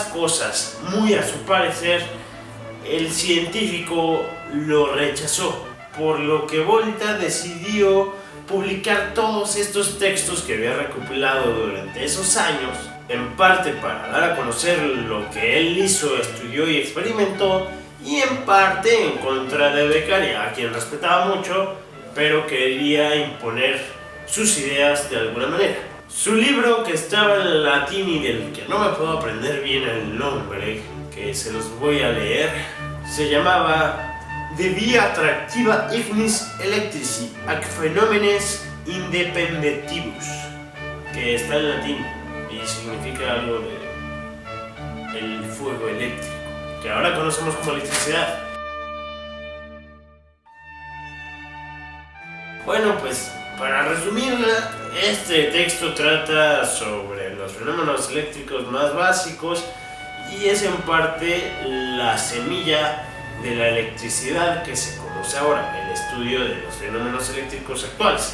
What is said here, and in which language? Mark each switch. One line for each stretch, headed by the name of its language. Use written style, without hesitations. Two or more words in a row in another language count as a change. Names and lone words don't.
Spanish: cosas muy a su parecer, el científico lo rechazó, por lo que Volta decidió publicar todos estos textos que había recopilado durante esos años, en parte para dar a conocer lo que él hizo, estudió y experimentó, y en parte en contra de Beccaria, a quien respetaba mucho, pero quería imponer sus ideas de alguna manera. Su libro, que estaba en latín y del que no me puedo aprender bien el nombre, que se los voy a leer, se llamaba De via attractiva ignis electrici ac phenomenes independentibus, que está en latín y significa algo de el fuego eléctrico, que ahora conocemos como electricidad. Bueno, pues para resumirla, este texto trata sobre los fenómenos eléctricos más básicos y es en parte la semilla de la electricidad que se conoce ahora, el estudio de los fenómenos eléctricos actuales.